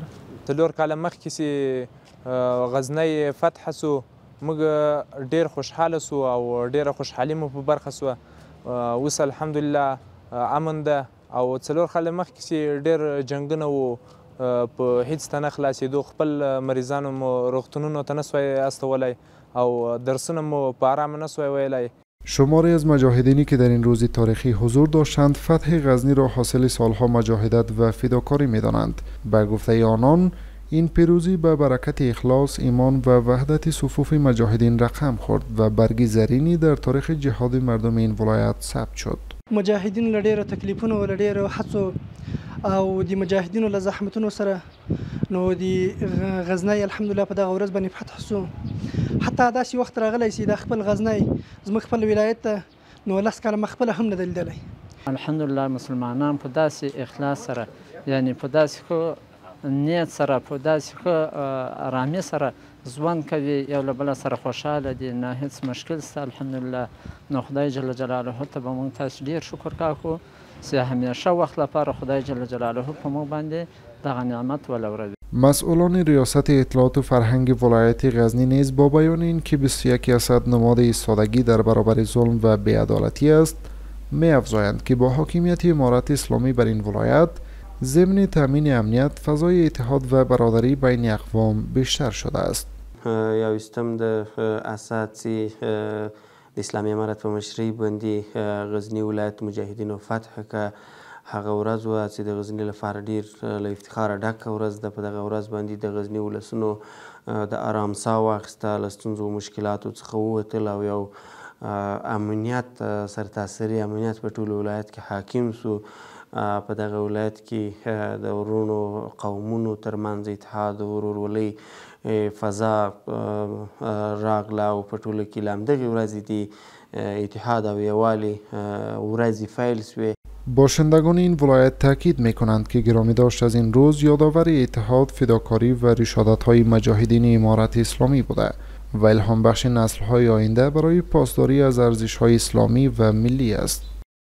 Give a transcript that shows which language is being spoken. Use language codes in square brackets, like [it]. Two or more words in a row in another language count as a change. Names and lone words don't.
[ps] 4 کاله مخکې چې غزنی فتح سو موږ ډېر خوشحاله سو او ډېره خوشحالي مو په برخه سوه. اوس الحمدلله امن ده او 4 کاله مخکې چې ډېر جنګونه وو په هیڅ ته نه خلاصېدو. خپل مریضانو مو روغتونونو ته نسوای استولی او درسونه مو په آرامه نسوای ویلی. [fa] شماری از مجاهدینی که در این روز تاریخی حضور داشتند فتح غزنی را حاصل سالها مجاهدت و فداکاری می‌دانند. به گفته آنان این پیروزی به برکت اخلاص، ایمان و وحدت صفوف مجاهدین رقم خورد و برگی زرینی در تاریخ جهاد مردم این ولایت ثبت شد. [ps] مجاهدین له ډېرو تکلیفونو او له ډېرو هڅو او د مجاهدینو له زحمتونو سره نو د غزنی الحمدلله په دغه ورځ باندې فتح سو. حتی داسې وخت راغلی چې د خپل غزنی زموږ خپل ولایت ته نو 10 کاله مخکې هم نه دی لیدلی. الحمدلله مسلمانان په داسې اخلاص سره، یعنی په داسې ښه نیت سره، په داسې ښه ارامۍ سره ژوند کوي، یو له بله سره خوشحاله دي، نه هېڅ مشکل شته الحمدلله. نو خدای [ar] جل جلاله [ps] ته به موږ تاسو ډېر شکر کاکو چې همیشه وخت لپاره خدای [ar] جل جلاله [ps] په موږ باندې دغه نعمت ولوروي. [fa] مسئولان ریاست اطلاعات و فرهنگ ولایت غزنی نیز با بیان اینکه 21 اسد نماد ایستادگی در برابر ظلم و بی‌عدالتی است می‌افزایند که با حاکمیت امارت اسلامی بر این ولایت ضمن تامین امنیت فضای اتحاد و برادری بین اقوام بیشتر شده است. [ps] یویشتم د اسد چې د اسلامي امارت په مشرۍ باندې غزنی ولایت مجاهدینو فتح که هغه ورځ وه چې د غزني لپاره ډېر له افتخاره ډکه ورځ ده. په دغه ورځ باندې د غزني ولسونو د ارام ساه واخیسته، له ستونزو و مشکلاتو څخه ووتل او یو امنیت سرتاسري امنیت په ټول ولایت کې حاکم سو. په دغه ولایت کې د ورونو قومونو ترمنځ اتحاد او ورورولۍ فضا راغله او په ټوله کې له همدغې ورځې د اتحاد و یووالي ورځې فیل سوې. [fa] باشندگان این ولایت تاکید می کنند که گرامی داشت از این روز یادآور اتحاد، فداکاری و رشادت‌های مجاهدین امارت اسلامی بوده و الهام بخش نسل‌های آینده برای پاسداری از ارزش‌های اسلامی و ملی است.